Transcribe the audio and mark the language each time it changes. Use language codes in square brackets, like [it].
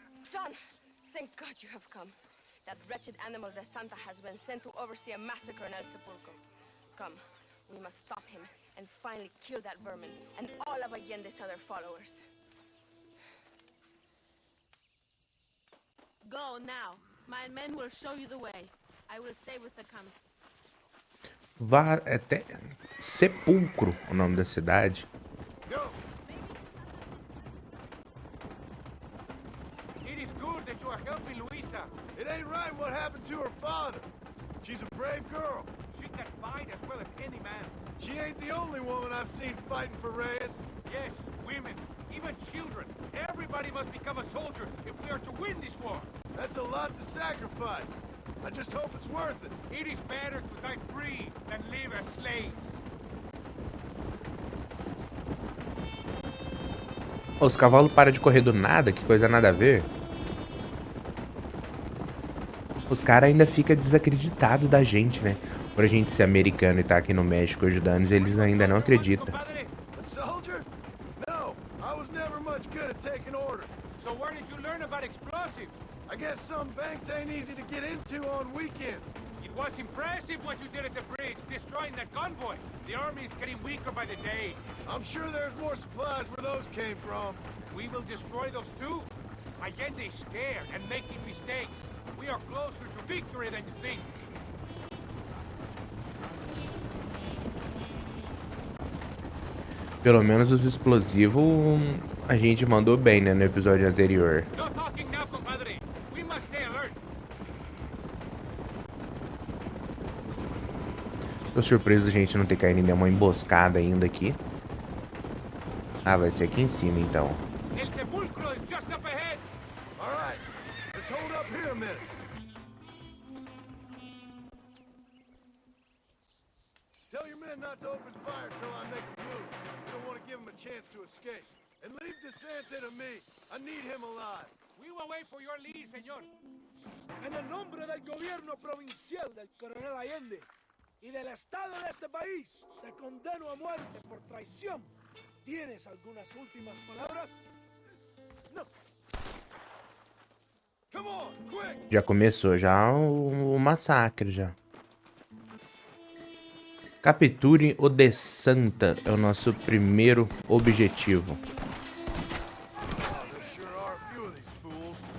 [en] John, thank God you have come. That wretched animal de Santa has been sent to oversee a massacre in Português. Come, we must stop him and finally kill that vermin and all of Allende's other followers. Go now. My men will show you the way. I will stay with the camp. [pt] Vá até Sepulcro, o nome da cidade. [en] It is good that you are helping Luisa. It ain't right what happened to her father. She's a brave girl. She can fight as well as any man. She ain't the only woman I've seen fighting for Reyes. Yes, women, even children. Everybody must become a soldier if we are to win this war. That's a lot to sacrifice. I just hope it's worth it. It is better to die free than live as slaves. [pt] Os cavalos param de correr do nada, que coisa nada a ver. Os caras ainda ficam desacreditados da gente, né? Por a gente ser americano e tá aqui no México ajudando, eles ainda não acreditam. [en] A soldier? No, I was never much good at taking orders. So where did you learn about explosives? I guess some banks ain't easy to get into on weekends. It was impressive what you did at the bridge, destroying that convoy. The army is getting weaker by the day. I'm sure there's more supplies where those came from. We will destroy those too. Allende is scared and making mistakes. We are closer to victory than you think. [pt] Pelo menos os explosivos a gente mandou bem, né, no episódio anterior. [en] No talking now, compadre. We must stay alert. [pt] Tô surpreso a gente não ter caído em nenhuma emboscada ainda aqui. Ah, vai ser aqui em cima então. [en] El sepulcro is just up ahead. All right, let's hold up here a minute. Tell your men not to open fire till I make a move. We don't want to give them a chance to escape. And leave DeSanta to me. I need him alive. We will wait for your lead, señor. [es] En el nombre del gobierno provincial del coronel Allende y del Estado de este país, te condeno a muerte por traición. ¿Tienes algunas últimas palabras? [en] No. Come on, quick! [pt] Já começou já o massacre já. Capture o de Santa é o nosso primeiro objetivo. [en] Oh, there sure are a few of these fools.